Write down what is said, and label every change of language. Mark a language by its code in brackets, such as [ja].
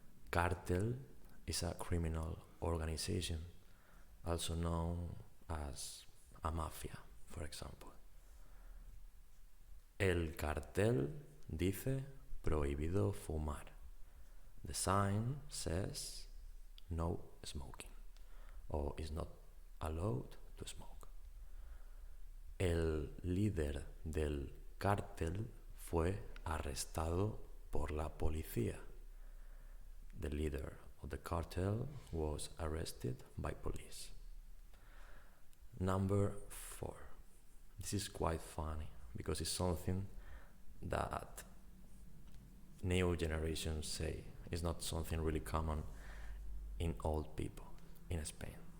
[en] Cartel is a criminal organization, also known as a mafia, for example. [es] El cartel dice prohibido fumar. [en] The sign says no smoking, or is not allowed to smoke. [es] El líder del cártel fue arrestado por la policía. [en] The leader of the cartel was arrested by police. Number four. This is quite funny because it's something that new generations say. It's not something really common in old people in Spain.